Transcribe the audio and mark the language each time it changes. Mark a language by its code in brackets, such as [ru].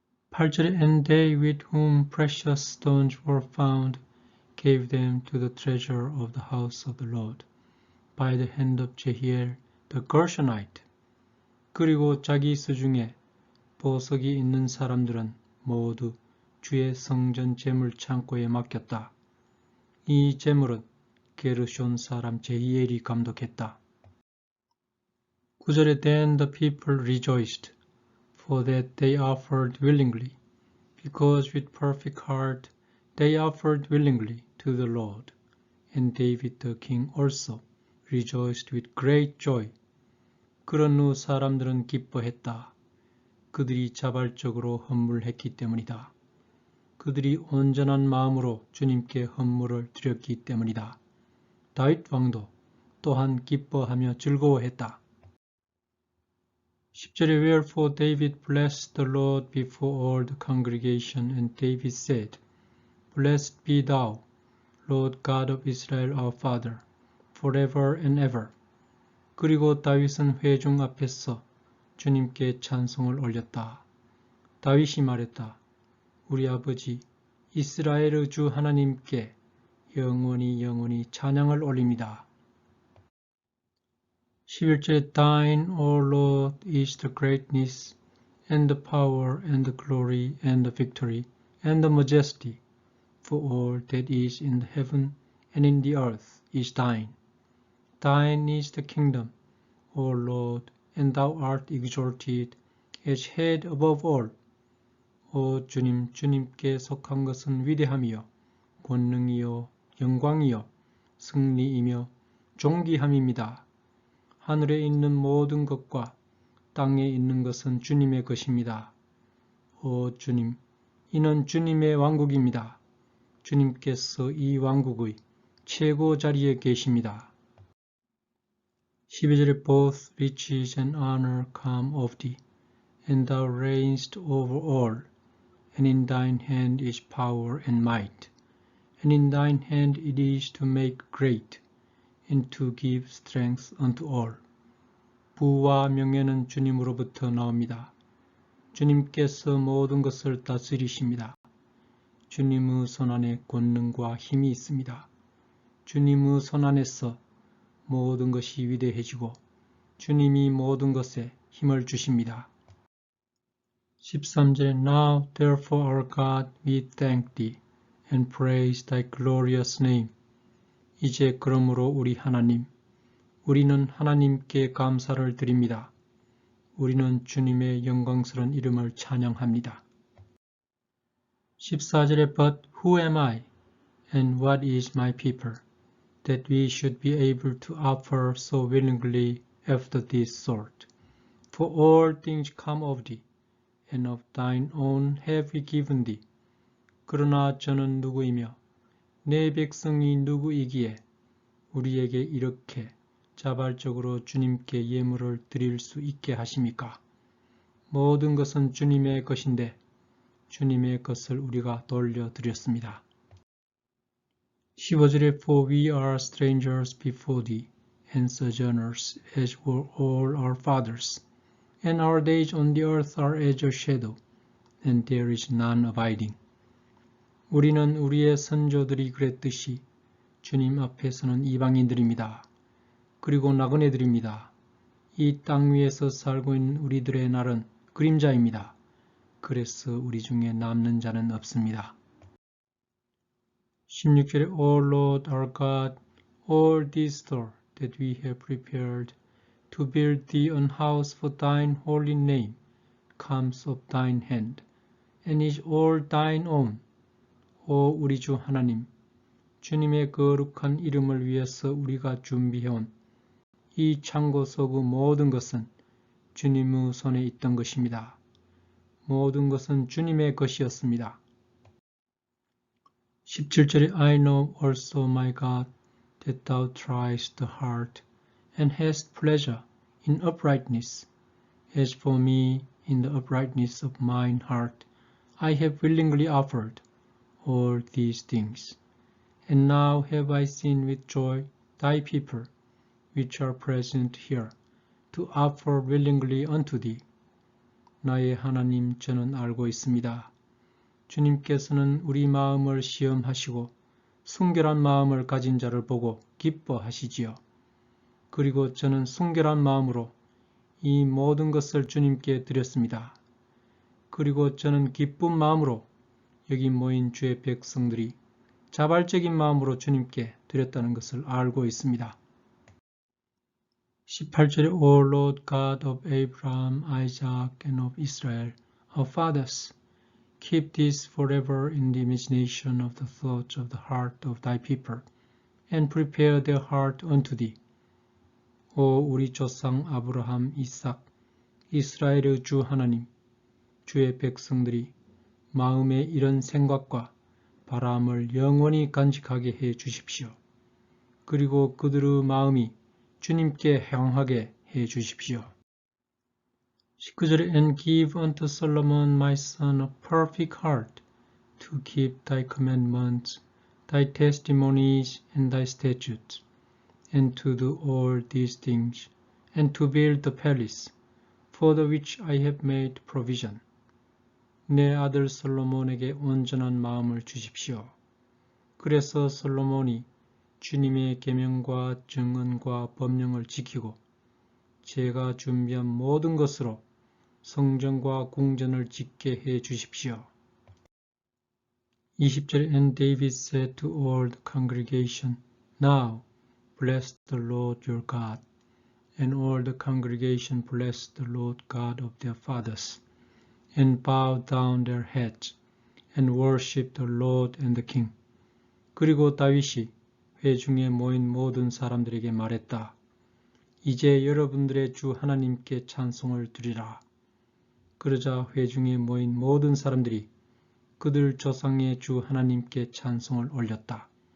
[ko] 8절에 [en] And they with whom precious stones were found gave them to the treasure of the house of the Lord by the hand of Jehiel the Gershonite. [ko] 그리고 자기 수중에 보석이 있는 사람들은 모두 주의 성전 제물 창고에 맡겼다. 이 제물은 게르숀 사람 제히엘이 감독했다. 9절에 [en] Then the people rejoiced, for that they offered willingly, because with perfect heart they offered willingly to the Lord. And David the king also rejoiced with great joy. [ko] 그런 후 사람들은 기뻐했다. 그들이 자발적으로 헌물했기 때문이다. 그들이 온전한 마음으로 주님께 헌물을 드렸기 때문이다. 다윗 왕도 또한 기뻐하며 즐거워했다. 10절에 [en] Wherefore David blessed the Lord before all the congregation, and David said, Blessed be thou, Lord God of Israel our Father, forever and ever. [ko] 그리고 다윗은 회중 앞에서 주님께 찬송을 올렸다. 다윗이 말했다. 우리 아버지 이스라엘의 주 하나님께 영원히 영원히 찬양을 올립니다. 11절에 [en] Thine, O Lord, is the greatness, and the power, and the glory, and the victory, and the majesty, for all that is in the heaven and in the earth is thine. Thine is the kingdom, O Lord, and thou art exalted as head above all. [ko] 오 주님, 주님께 속한 것은 위대함이요, 권능이요, 영광이요, 승리이며 존귀함입니다. 하늘에 있는 모든 것과 땅에 있는 것은 주님의 것입니다. 오 주님, 이는 주님의 왕국입니다. 주님께서 이 왕국의 최고 자리에 계십니다. 12절에 [en] Both riches and honor come of thee, and thou reignest over all, and in thine hand is power and might, and in thine hand it is to make great, and to give strength unto all. [ko] 부와 명예는 주님으로부터 나옵니다. 주님께서 모든 것을 다스리십니다. 주님의 손안에 권능과 힘이 있습니다. 주님의 손안에서 모든 것이 위대해지고 주님이 모든 것에 힘을 주십니다. 13절에 [en] Now therefore our God we thank thee and praise thy glorious name. [ko] 이제 그러므로 우리 하나님, 우리는 하나님께 감사를 드립니다. 우리는 주님의 영광스러운 이름을 찬양합니다. 14절에 [en] But who am I, and what is my people, that we should be able to offer so willingly after this sort? For all things come of thee, and of thine own have we given thee. [ko] 그러나 저는 누구이며 내 백성이 누구이기에 우리에게 이렇게 자발적으로 주님께 예물을 드릴 수 있게 하십니까? 모든 것은 주님의 것인데 주님의 것을 우리가 돌려드렸습니다. 15절에 [en] For we are strangers before thee, and sojourners as were all our fathers, and our days on the earth are as a shadow, and there is none abiding. [ko] 우리는 우리의 선조들이 그랬듯이 주님 앞에서는 이방인들입니다. 그리고 나그네들입니다. 이 땅 위에서 살고 있는 우리들의 날은 그림자입니다. 그래서 우리 중에 남는 자는 없습니다. 16절에 [en] O Lord our God, all this store that we have prepared to build thee an house for thine holy name comes of thine hand, and is all thine own. [ko] 오 우리 주 하나님, 주님의 거룩한 이름을 위해서 우리가 준비해온 이 창고 속의 모든 것은 주님의 손에 있던 것입니다. 모든 것은 주님의 것이었습니다. 17절에 [en] I know also, my God, that thou triest the heart, and hast pleasure in uprightness. As for me, in the uprightness of mine heart, I have willingly offered all these things. And now have I seen with joy thy people, which are present here, to offer willingly unto thee. [ko] 나의 하나님, 저는 알고 있습니다. 주님께서는 우리 마음을 시험하시고 순결한 마음을 가진 자를 보고 기뻐하시지요. 그리고 저는 순결한 마음으로 이 모든 것을 주님께 드렸습니다. 그리고 저는 기쁜 마음으로 여기 모인 주의 백성들이 자발적인 마음으로 주님께 드렸다는 것을 알고 있습니다. 18절에 [en] O Lord God of Abraham, Isaac, and of Israel, our fathers, keep this forever in the imagination of the thoughts of the heart of thy people, and prepare their heart unto thee. [ko] 오 우리 조상 아브라함, 이삭, 이스라엘의 주 하나님, 주의 백성들이 마음에 이런 생각과 바람을 영원히 간직하게 해 주십시오. 그리고 그들의 마음이 주님께 향하게 해 주십시오. 19절에 [en] And give unto Solomon my son a perfect heart to keep thy commandments, thy testimonies, and thy statutes, and to do all these things, and to build the palace, for the which I have made provision. [ko] 내 아들 솔로몬에게 온전한 마음을 주십시오. 그래서 솔로몬이 주님의 계명과 증언과 법령을 지키고 제가 준비한 모든 것으로 성전과 궁전을 짓게 해 주십시오. 20절 [en] And David said to all the congregation, Now bless the Lord your God. And all the congregation blessed the Lord God of their fathers, and bowed down their heads, and worshipped the Lord and the King. [ko] 그리고 다윗이 회중에 모인 모든 사람들에게 말했다. 이제 여러분들의 주 하나님께 찬송을 드리라. 그러자 회중에 모인 모든 사람들이 그들 조상의 주 하나님께 찬송을 올렸다.